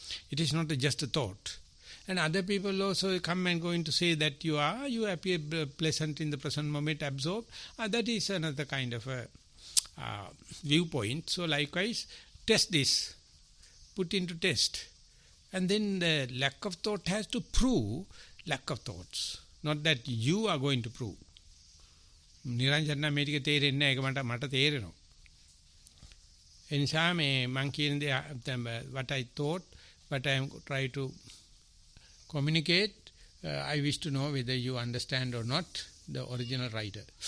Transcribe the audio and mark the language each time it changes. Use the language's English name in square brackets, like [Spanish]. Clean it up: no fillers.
[English] It is not just a thought. And other people also come and going to say that you appear pleasant in the present moment, absorbed. That is another kind of a viewpoint. So likewise, test this. Put into test. And then the lack of thought has to prove lack of thoughts. Not that you are going to prove. [Sinhala] නිරංජන මේ ටික තේරෙන්නේ නැහැ ඒක මට තේරෙනවා. ඒ නිසා මේ මං කියන දේ [English] what I thought, what I am trying to communicate, I wish to know whether you understand or not the original writer.